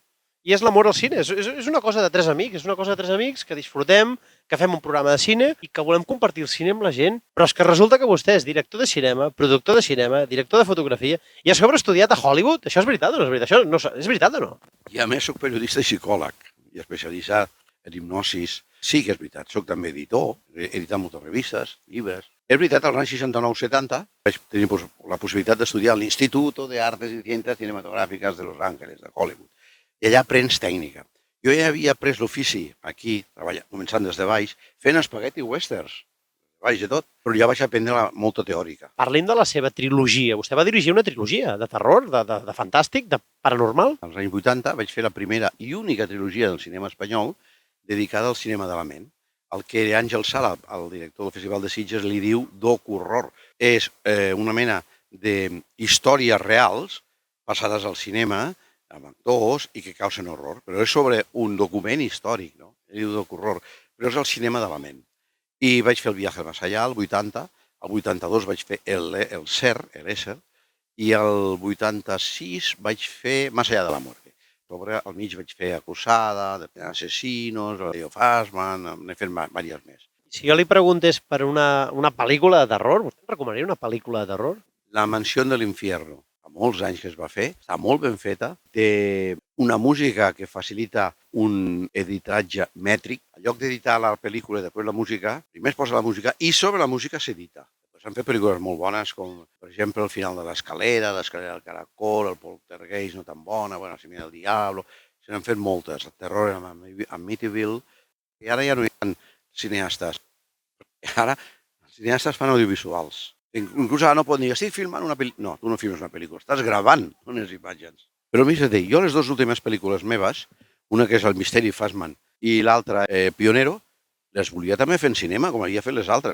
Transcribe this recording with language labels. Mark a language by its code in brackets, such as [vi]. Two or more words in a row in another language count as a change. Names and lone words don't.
[ca] I és l'amor al cine, és una cosa de tres amics, que disfrutem, que fem un programa de cine i que volem compartir el cine amb la gent, però és que resulta que vostè és director de cinema, productor de cinema, director de fotografia i a sobre estudiat a Hollywood. Això és veritat o no és veritat? Això és veritat o no? I a més soc periodista i psicòleg i especialitzat en hipnosis. Sí que és veritat, soc també editor, he editat moltes revistes, llibres. És veritat, als anys 69-70 vaig tenir la possibilitat d'estudiar a l'Instituto de Artes y Ciencias Cinematográficas de Los Ángeles, de Hollywood. I allà aprens tècnica. Jo ja havia après l'ofici aquí, començant des de baix, fent espagueti westerns, baix de tot, però ja vaig aprendre molta teòrica. Parlim de la seva trilogia. Vostè va dirigir una trilogia de terror, de fantàstic, de paranormal? Als anys 80 vaig fer la primera i única trilogia del cinema espanyol dedicada al cinema de la ment. El que Àngel Sala, el director del Festival de Sitges, li diu docu-horror. És una mena d'històries reals passades al cinema, amb actors i que causen horror, però és sobre un document històric, no? Ell diu docu-horror, però és el cinema de la ment. I vaig fer el Viaje más allá, el 80, el 82 vaig fer el Ser, l'Ésser, i el 86 vaig fer Más allá de la muerte. Sobre al mig vaig fer Acusada, Asesinos, Leo Fassman, n'he fet diverses més. Si jo li preguntés per una pel·lícula de terror, vostè em recomanaria una pel·lícula de terror? La mansión del infierno. Fa molts anys que es va fer, està molt ben feta, té una música que facilita un editatge mètric. En lloc d'editar la pel·lícula i després la música, primer es posa la música i sobre la música s'edita. S'han fet pel·lícules molt bones, com per exemple El final de l'escalera del caracol, El poltergeist no tan bona, bueno, Semilla del diablo, se n'han fet moltes, el terror amb Amityville, i ara ja no hi ha cineastes. Ara els cineastes fan audiovisuals. Inclús ara no poden dir, estic filmant una pel·lícula. No, tu no filmes una pel·lícula, estàs gravant unes imatges. Però a mi s'ha dit, jo les dues últimes pel·lícules meves, una que és El misteri Fassman i l'altra Pionero, les volia també fer en cinema, com havia fet les altres.